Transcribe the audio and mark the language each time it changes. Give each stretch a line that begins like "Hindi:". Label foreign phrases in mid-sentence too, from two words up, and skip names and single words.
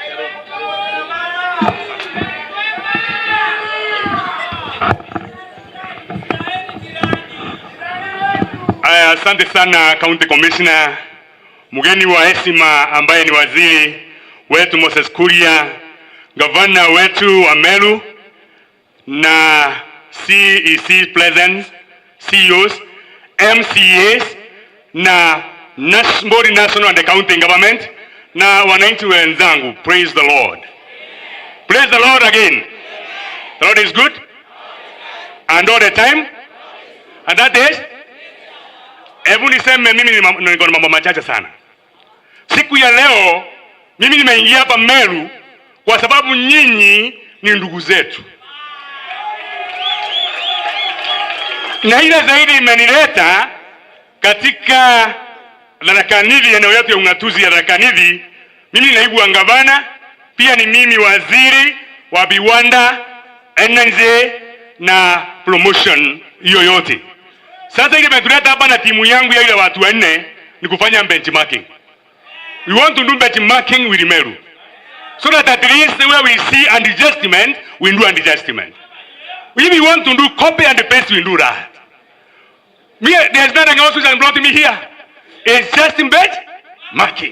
Swahili: Asante sana
English: County Commissioner,
Swahili: mgeni wa heshima ambaye ni waziri wetu Moses Kuria, Governor wetu wa Meru na
English: CEC Presidents, CEOs, MCAs
Swahili: na
English: national and county government
Swahili: na wananchi wenzangu.
English: Praise the Lord. Praise the Lord again. The Lord is good and all the time. And that is,
Swahili: hebu niseme mimi niko na mambo machache sana. Siku ya leo mimi nimeingia hapa Meru kwa sababu nyinyi ni ndugu zetu. Na ile zaidi imenileta katika Tharaka Nithi, eneo yetu ya ungatuzi ya Tharaka Nithi. Mimi naibu wa gavana, pia ni mimi waziri wa viwanda, energy na promotion hiyo yote. Sasa ile imetuleta hapa na timu yangu ya ile watu wanne ni kufanya benchmarking.
English: We want to do benchmarking with Meru, so that at least where we see an adjustment, we do an adjustment. If we want to do copy and paste, we do that. There's nothing else which has brought me here. It's just in bed marking.